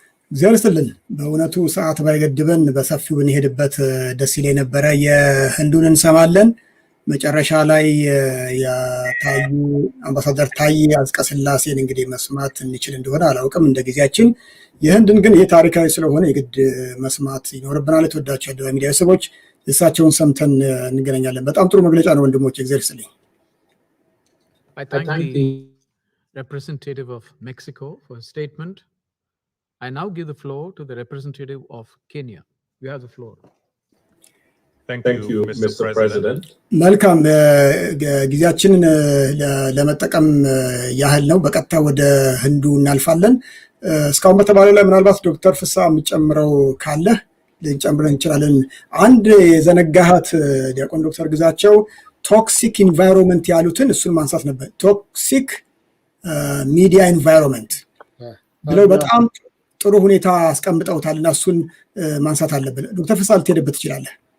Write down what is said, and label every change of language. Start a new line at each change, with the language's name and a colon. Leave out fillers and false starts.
Amharic: እግዚአብሔር ይስጥልን። በእውነቱ ሰዓት ባይገድበን በሰፊው ብንሄድበት ደስ ይለኝ ነበረ። የህንዱን እንሰማለን። መጨረሻ ላይ የታዩ አምባሳደር ታዬ አጽቀሥላሴን እንግዲህ መስማት እንችል እንደሆነ አላውቅም እንደ ጊዜያችን። የህንድን ግን ይሄ ታሪካዊ ስለሆነ የግድ መስማት ይኖርብናል። የተወዳችሁ አደባባይ ሚዲያ ሰዎች እሳቸውን ሰምተን እንገናኛለን። በጣም ጥሩ መግለጫ ነው ወንድሞች፣ እግዚአብሔር ይስጥልኝ።
English: I thank the representative of Mexico for his statement. I now give the floor to the representative of Kenya. You have the floor. Thank you, Mr. President.
Amharic: መልካም ጊዜያችንን ለመጠቀም ያህል ነው። በቀጥታ ወደ ህንዱ እናልፋለን። እስካሁን በተባለው ላይ ምናልባት ዶክተር ፍስሐ የሚጨምረው ካለ ልንጨምር እንችላለን። አንድ የዘነጋሃት ዲያቆን ዶክተር ግዛቸው ቶክሲክ ኢንቫይሮንመንት ያሉትን እሱን ማንሳት ነበር። ቶክሲክ ሚዲያ ኢንቫይሮንመንት ብለው በጣም ጥሩ ሁኔታ አስቀምጠውታል እና እሱን ማንሳት አለብን። ዶክተር ፍስሐ ልትሄድበት ትችላለህ።